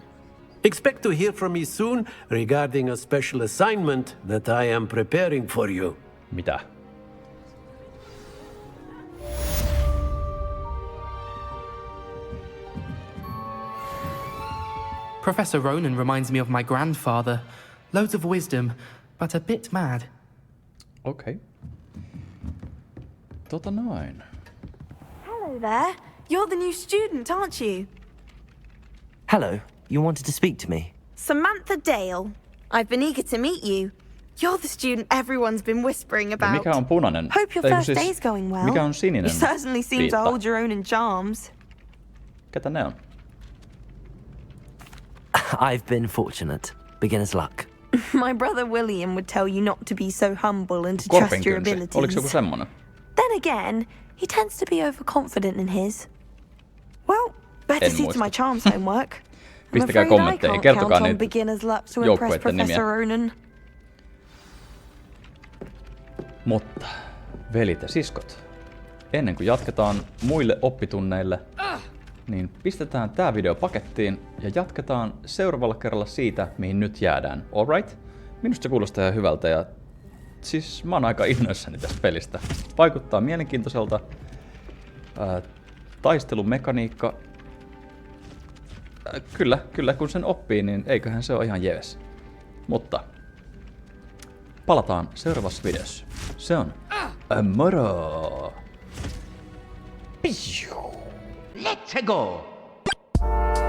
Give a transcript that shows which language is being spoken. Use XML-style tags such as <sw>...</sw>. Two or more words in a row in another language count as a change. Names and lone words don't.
<en>Expect to hear from me soon regarding a special assignment that I am preparing for you.</en> <fi>Mitä?</fi> <en>Professor Ronan reminds me of my grandfather. Loads of wisdom, but a bit mad.</en> <fi>Okei. Noin.</fi> <en>Hello there. You're the new student, aren't you? Hello, you wanted to speak to me? Samantha Dale. I've been eager to meet you. You're the student everyone's been whispering</en> <fi>Ja</fi> <en>about.</en> <fi>mikä on punainen?</fi> <en>Hope your</en> <fi>Tai</fi> <en>first</en> <fi>siis,</fi> <en>day's going well.</en> <fi>Mikä on sininen?</fi> <en>You certainly seem to</en> <fi>viitta?</fi> <en>hold your own in charms.</en> <fi>Ketä ne on?</fi> <en>I've been fortunate. Beginner's luck. My brother William would tell you not to be so humble and to trust your</en> <fi>Korpinkynsi.</fi> <en>abilities.</en> <fi>Oliko joku semmonen?</fi> <en>Then again, he tends to be overconfident in his. Well, better</en> <fi>En</fi> <en>see to</en> <fi>muista.</fi> <en>my charms homework. I'm</en> <fi>Pistäkää</fi> <en>afraid I</en> <fi>kommentteihin,</fi> <en>can't</en> <fi>kertokaa</fi> <en>count on</en> <fi>niitä</fi> <en>beginner's luck to impress</en> <fi>joukkueiden nimiä.</fi> <en>Professor Ronan.</en> <fi>Mutta, velit ja siskot, ennen kuin jatketaan muille oppitunneille, niin pistetään tää video pakettiin ja jatketaan seuraavalla kerralla siitä, mihin nyt jäädään.</fi> <en>Alright?</en> <fi>Minusta se kuulostaa ihan hyvältä ja siis mä oon aika innoissani tästä pelistä. Vaikuttaa mielenkiintoiselta. Taistelumekaniikka. Kyllä kun sen oppii, niin eiköhän se ole ihan jees. Mutta palataan seuraavassa videossa. Se on moro!</fi> <en>Let's go!</en>